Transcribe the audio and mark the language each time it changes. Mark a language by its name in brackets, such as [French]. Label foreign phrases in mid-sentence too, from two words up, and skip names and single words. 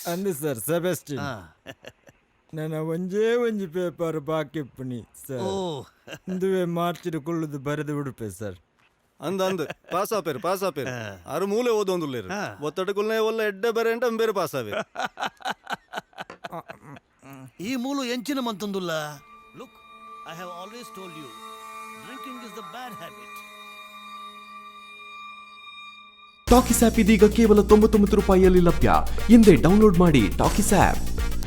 [Tulu] ಅಂದು ಸರ್ ಸೆಬೆಸ್ಟಿನ್ ನನ್ನ ಒಂಜಿ ಪೇಪರ್ ಬಾಕಿ ಪುಣಿ ಸರ್ ಓ ಇಂದುವೆ ಮಾರ್ಚಿಡು ಕುಳ್ಳುದು ಬರೆದು ಬಿಡುಪೆ ಸರ್ ಅಂದ್ ಪಾಸ್ ಆಪೇರು ಆರು ಮೂಲೆ ಓದೊಂದುಲ್ಲೇರು ಒತ್ತಡಕುಲ್ನೇ ಒಲ್ಲ ಎಡ್ಡೆ ಬೇರೆ ಅಂಟ ಬೇರೆ ಪಾಸ್ ಆವೆ. ಈ ಮೂಲು ಎಂಚಿನ ಮಂತೊಂದುಲ್ಲ. [English] look, I have always always told you, drinking is the bad habit. [Kannada] ಟಾಕಿಸ್ ಆಪ್ ಇದೀಗ ಕೇವಲ 99 ರೂಪಾಯಿಯಲ್ಲಿ ಲಭ್ಯ. ಹಿಂದೆ ಡೌನ್ಲೋಡ್ ಮಾಡಿ ಟಾಕಿಸ್ ಆಪ್.